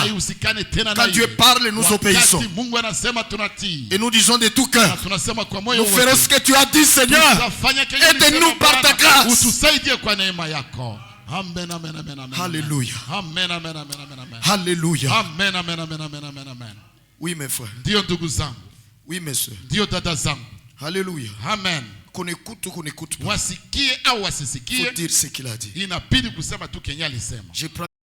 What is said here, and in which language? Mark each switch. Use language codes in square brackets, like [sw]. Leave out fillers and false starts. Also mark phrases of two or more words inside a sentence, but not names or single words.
[fr] Quand Dieu parle, nous obéissons. Et nous disons de tout cœur, nous ferons ce que tu as dit, Seigneur. Aide-nous par ta grâce. Amen, amen, amen, amen. Alléluia. Amen, amen, amen, amen, amen. Alléluia. Amen, amen, amen, amen, amen, amen. Oui, mes frères. [sw] Ndio ndugu zangu. [fr] Oui, mes soeurs. [sw] Ndio dada zangu. [fr] Alléluia. Amen. Qu'on écoute ou qu'on n'écoute pas. [sw] Wasikie au wasisikie. [fr] Faut dire ce qu'il a dit. [sw] Inabidi kusema tu Kenya alisema. [fr] Je prends